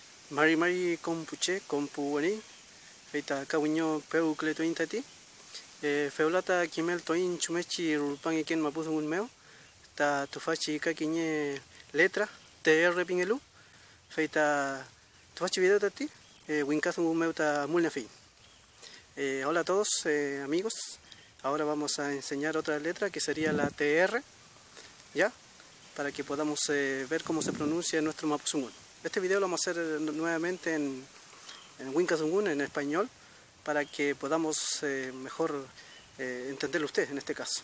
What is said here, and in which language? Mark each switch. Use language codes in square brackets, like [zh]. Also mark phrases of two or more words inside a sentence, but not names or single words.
[arn] Mari kompuche kompuani feita kawiño peu kletoin tati feulata kimel toin chumechi rulpan iken mapuzun meo ta tufachi kakiñe letra TR pingelu feita tufachi video tati winkazun meo ta mulna fin. [es] Hola a todos amigos, ahora vamos a enseñar otra letra que sería la TR, ya, para que podamos ver cómo se pronuncia nuestro mapuzungun. Este video lo vamos a hacer nuevamente en Winkazungun, en español, para que podamos mejor entenderlo usted en este caso.